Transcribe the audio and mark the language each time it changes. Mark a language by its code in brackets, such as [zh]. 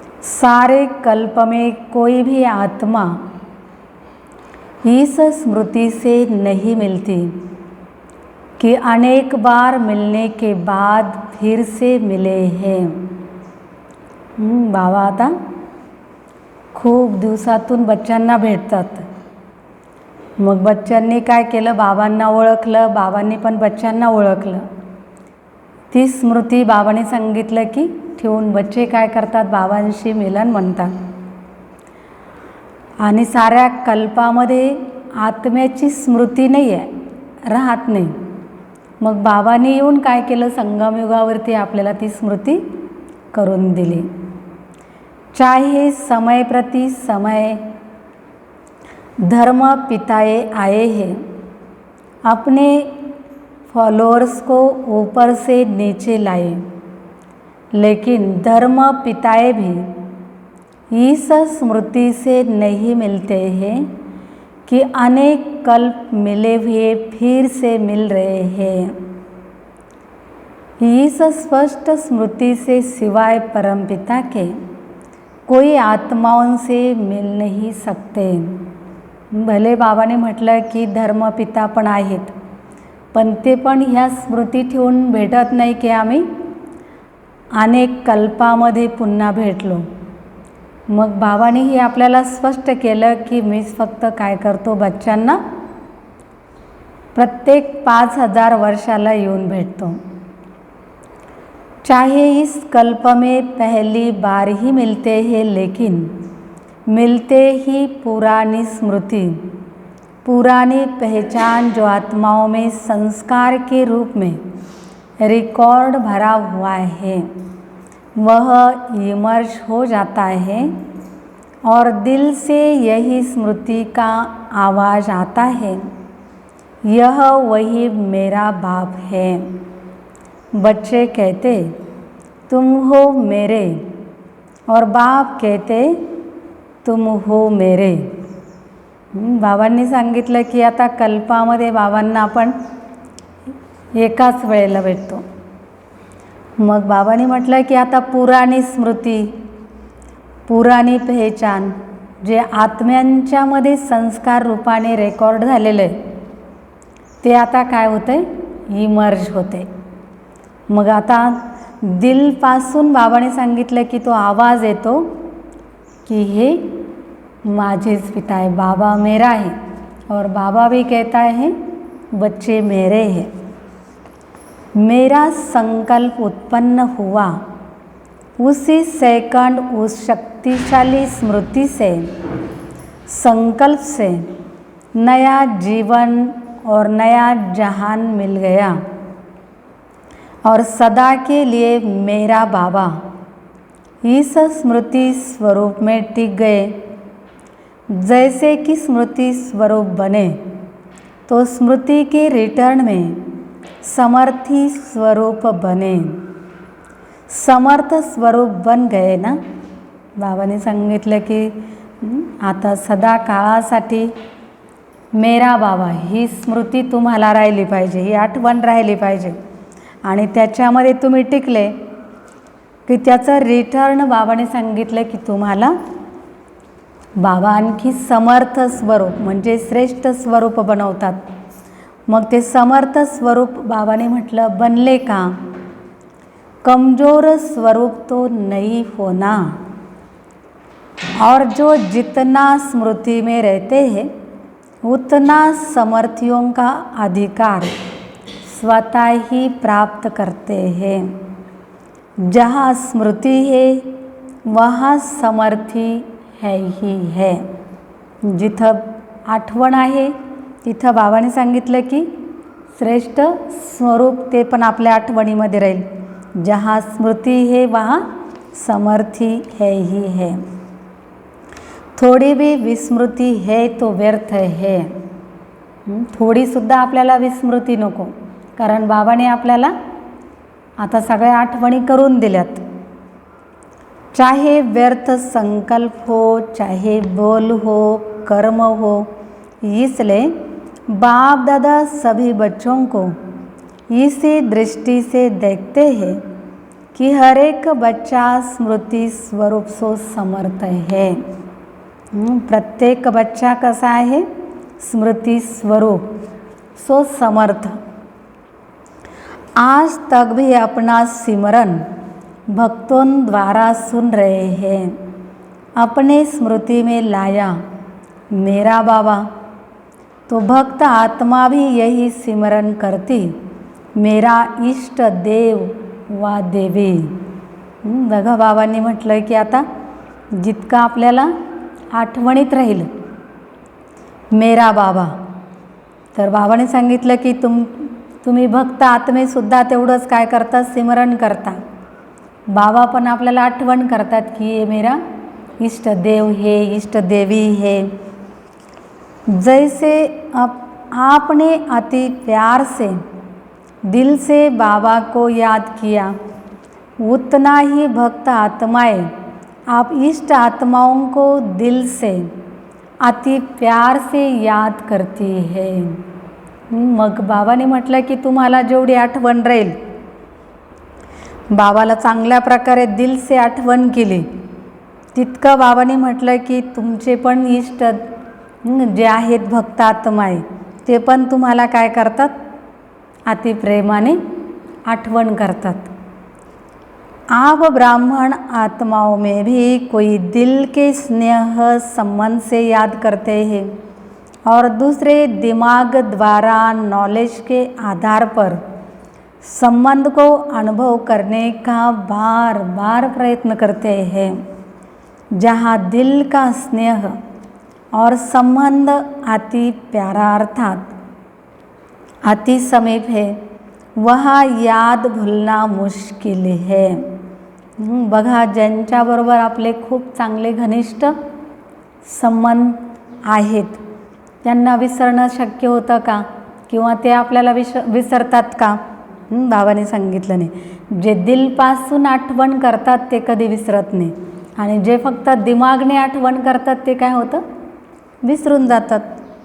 [hi] सारे कल्प में कोई भी आत्मा इस स्मृति से नहीं मिलती कि अनेक बार मिलने के बाद फिर से मिले हैं। [mr] बाबा आता खूप दिवसातून बच्चांना भेटतात. मग बच्चांनी काय केलं, बाबांना ओळखलं, बाबांनी पण बच्चांना ओळखलं. ती स्मृती बाबांनी सांगितलं की ठेवून बच्चे काय करतात, बाबांशी मिलन म्हणतात. आणि साऱ्या कल्पामध्ये आत्म्याची स्मृती नाही आहे, राहत नाही. मग बाबांनी येऊन काय केलं, संगमयुगावरती आपल्याला ती स्मृती करून दिली. [hi] चाहे समय प्रति समय धर्म पिताए आए हैं, अपने फॉलोअर्स को ऊपर से नीचे लाए, लेकिन धर्म पिताए भी इस स्मृति से नहीं मिलते हैं कि अनेक कल्प मिले हुए फिर से मिल रहे हैं। इस स्पष्ट स्मृति से सिवाय परमपिता के कोई आत्माओं से मिल नाही सकते। [mr] भले बाबाने म्हटलं की धर्मपिता पण आहेत, पण ते पण ह्या स्मृती ठेवून भेटत नाही की आम्ही अनेक कल्पामध्ये पुन्हा भेटलो। मग बाबाने हे आपल्याला स्पष्ट केलं की मीच फक्त काय करतो, बच्चांना प्रत्येक 5000 वर्षाला येऊन भेटतो। [hi] चाहे इस कल्प में पहली बार ही मिलते हैं, लेकिन मिलते ही पुरानी स्मृति, पुरानी पहचान जो आत्माओं में संस्कार के रूप में रिकॉर्ड भरा हुआ है, वह इमर्ज हो जाता है और दिल से यही स्मृति का आवाज़ आता है, यह वही मेरा बाप है। बच्चे कहते तुम हो मेरे, और बाप कहते तुम हो मेरे। [mr] बाबांनी सांगितलं की आता कल्पामध्ये बाबांना आपण एकाच वेळेला भेटतो। मग बाबांनी म्हटलं की आता पुराणी स्मृती, पुराणी पहचान जे आत्म्यांच्यामध्ये संस्कार रूपाने रेकॉर्ड झालेलं आहे, ते आता काय होतंय, इमर्ज होते। मग आता दिलपासून बाबाने सांगितलं की तो आवाज़ येतो की हे माझेच पिता है, [hi] बाबा मेरा है, और बाबा भी कहता है बच्चे मेरे हैं। मेरा संकल्प उत्पन्न हुआ उसी सेकंड उस शक्तिशाली स्मृति से, संकल्प से नया जीवन और नया जहान मिल गया, और सदा के लिए मेरा बाबा इस स्मृति स्वरूप में टिक गए। जैसे कि स्मृति स्वरूप बने तो स्मृति के रिटर्न में समर्थी स्वरूप बने। समर्थ स्वरूप बन गए ना। [mr] बाबाने सांगितलं की आता सदा काळासाठी [hi] मेरा बाबा [mr] ही स्मृती तुम्हाला राहिली पाहिजे, ही आठवण राहिली पाहिजे, आणि त्याच्यामध्ये तुम्ही टिकले की त्याचं रिटर्न बाबाने सांगितलं की तुम्हाला बाबा आणखी समर्थ स्वरूप म्हणजे श्रेष्ठ स्वरूप बनवतात। मग ते समर्थ स्वरूप बाबाने म्हटलं बनले का, [hi] कमजोर स्वरूप तो नहीं होना, और जो जितना स्मृति में रहते हैं उतना समर्थियों का अधिकार स्वतः ही प्राप्त करते हैं। जहाँ स्मृति है वहाँ समर्थी है ही है। [mr] जिथं आठवण आहे तिथं बाबाने सांगितलं की श्रेष्ठ स्वरूप ते पण आपल्या आठवणीमध्ये राहील। [hi] जहाँ स्मृति है वहाँ समर्थी है ही है। थोड़ी भी विस्मृति है तो व्यर्थ है। [mr] थोडी सुद्धा आपल्याला विस्मृती नको, कारण बाबाने आपल्याला आता सगळ्या आठवणी करून दिल्यात। [hi] चाहे व्यर्थ संकल्प हो, चाहे बोल हो, कर्म हो, इसलिए बाप दादा सभी बच्चों को इसी दृष्टि से देखते हैं कि हर एक बच्चा स्मृति स्वरूप सो समर्थ है। [mr] प्रत्येक बच्चा कसा आहे, स्मृति स्वरूप सो समर्थ। [hi] आज तक भी अपना सिमरन भक्तों द्वारा सुन रहे हैं। अपने स्मृति में लाया मेरा बाबा, तो भक्त आत्मा भी यही सिमरन करती, मेरा इष्ट देव वा देवी। [mr] बघा बाबांनी म्हटलं की आता जितका आपल्याला आठवणीत राहील [hi] मेरा बाबा, [mr] तर बाबाने सांगितलं की तुम्ही भक्त आत्मेसुद्धा तेवढंच काय करता, सिमरन करता। बाबा पण आपल्याला आठवण करतात की [hi] ये मेरा इष्ट देव है, इष्ट देवी है। जैसे आपने अति प्यार से दिल से बाबा को याद किया, उतना ही भक्त आत्माएं आप इष्ट आत्माओं को दिल से अति प्यार से याद करती है। [mr] मग बाबाने म्हटलं की तुम्हाला जेवढी आठवण राहील, बाबाला चांगल्या प्रकारे [hi] दिल से [mr] आठवण केली, तितकं बाबाने म्हटलं की तुमचे पण इष्ट जे आहेत भक्त आत्माए ते पण तुम्हाला काय करतात, अति प्रेमाने आठवण करतात। [hi] आप ब्राह्मण आत्माओं में भी कोई दिल के स्नेह संबंध से याद करते हैं और दूसरे दिमाग द्वारा नॉलेज के आधार पर संबंध को अनुभव करने का बार बार प्रयत्न करते हैं। जहाँ दिल का स्नेह और संबंध अति प्यारा अर्थात अति समीप है, वहाँ याद भूलना मुश्किल है। [mr] बघा, ज्यांच्याबरोबर आपले खूप चांगले घनिष्ठ संबंध आहेत त्यांना विसरणं शक्य होतं का, किंवा ते आपल्याला विसरतात का? बाबाने सांगितलं नाही। जे दिलपासून आठवण करतात ते कधी विसरत नाही, आणि जे फक्त दिमागने आठवण करतात ते काय होतं, विसरून जातात।